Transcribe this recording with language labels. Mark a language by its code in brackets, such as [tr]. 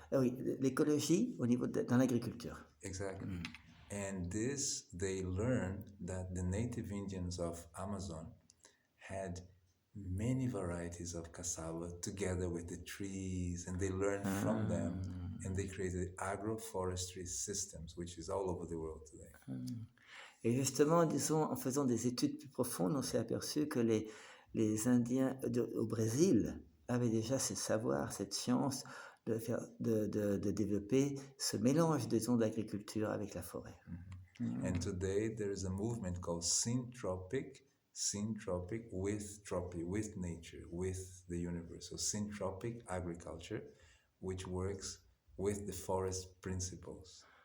[fr] Oui, l'écologie au niveau dans l'agriculture. [en] Exactly. And this, they learned that the native Indians of Amazon had many varieties of cassava together with the trees, and they learned from them, and they created agroforestry systems, which is all over the world today. [fr] Et justement, disons, en faisant des études plus profondes, on s'est aperçu que les Indiens au Brésil avaient déjà ce savoir, cette science de développer ce mélange, disons, d'agriculture avec la forêt. [en] And today there is a movement called syntropic with tropic, with nature, with the universe. So syntropic agriculture, which works with the forest principles.